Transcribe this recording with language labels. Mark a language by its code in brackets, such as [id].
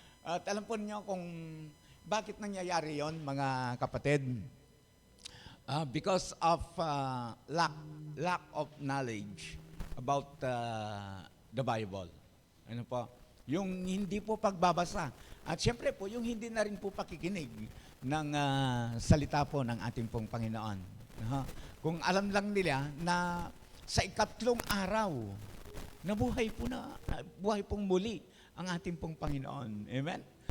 [tl] At alam po niyo kung bakit nangyayari yon, mga kapatid? [en] Because of lack of knowledge about the Bible. [tl] Ano po? Yung hindi po pagbabasa. At siyempre po, yung hindi na rin po pakikinig ng salita po ng ating pong Panginoon. Kung alam lang nila na sa ikatlong araw, buhay pong muli ang ating pong Panginoon. Amen?